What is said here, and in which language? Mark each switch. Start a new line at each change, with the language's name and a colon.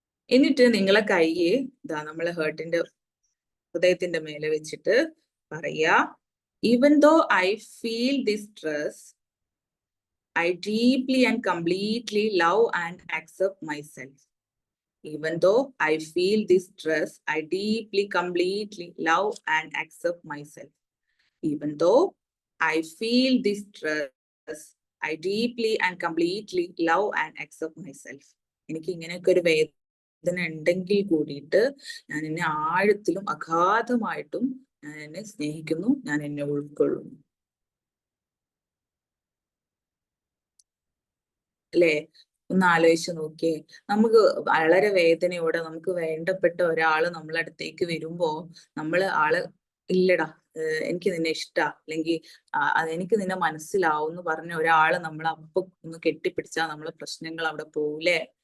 Malayalam: എന്നിട്ട് നിങ്ങളെ കൈ ഇതാ നമ്മളെ ഹൃദയത്തിന്റെ മേലെ വെച്ചിട്ട് പറയാ,
English: Even though I feel this stress, I deeply and completely love and accept myself. Even though I feel this stress, I deeply, completely love and accept myself. Even though I feel this stress, I deeply and completely love and accept myself.
Malayalam: എനിക്ക് ഇങ്ങനെയൊക്കെ ഒരു വേദന ഉണ്ടെങ്കിൽ കൂടിയിട്ട് ഞാൻ എന്നെ ആഴത്തിലും അഗാധമായിട്ടും ഞാൻ എന്നെ സ്നേഹിക്കുന്നു, ഞാൻ എന്നെ ഉൾക്കൊള്ളുന്നു. അല്ലേ? ഒന്ന് ആലോചിച്ച് നോക്കിയേ. നമുക്ക് വളരെ വേദനയോടെ നമുക്ക് വേണ്ടപ്പെട്ട ഒരാള് നമ്മളെ അടുത്തേക്ക് വരുമ്പോ ആള് ഇല്ലടാ, എനിക്ക് നിന്നെ ഇഷ്ടാ, അല്ലെങ്കിൽ എനിക്ക് നിന്നെ മനസ്സിലാവും എന്ന് പറഞ്ഞ ഒരാള് നമ്മളെ അപ്പൊ ഒന്ന് കെട്ടിപ്പിടിച്ചാൽ നമ്മളെ പ്രശ്നങ്ങൾ അവിടെ പോകൂലേ?